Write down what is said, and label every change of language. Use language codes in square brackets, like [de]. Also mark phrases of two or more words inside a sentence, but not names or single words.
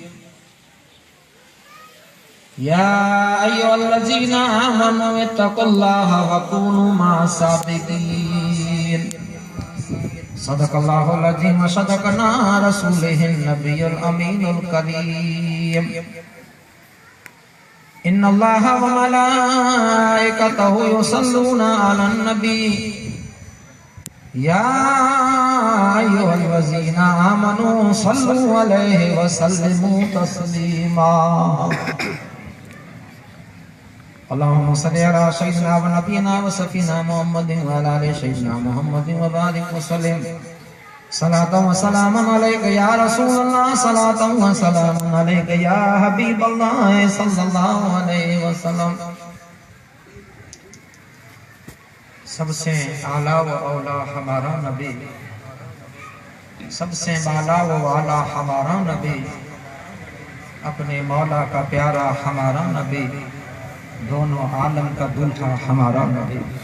[ar] يا أيها الذين آمنوا اتقوا الله وكونوا مع الصادقين. صدق الله العظيم وصدق رسوله النبي الأمين الكريم. إن الله وملائكته يصلون على النبي يا أيها الذين آمنوا صلوا عليه وسلموا تسليما. اللهم صل على سيدنا ونبينا وصفينا محمد وعلى آل سيدنا محمد وبارك وسلم. صلاة وسلاما عليك يا رسول الله صلاة وسلاما عليك يا حبيب الله صلى الله عليه وسلم. [ur] سب سے اعلیٰ و اولیٰ ہمارا نبی، سب سے بالا و والا ہمارا نبی، اپنے مولیٰ کا پیارا ہمارا نبی، دونوں عالم کا دولہا ہمارا نبی.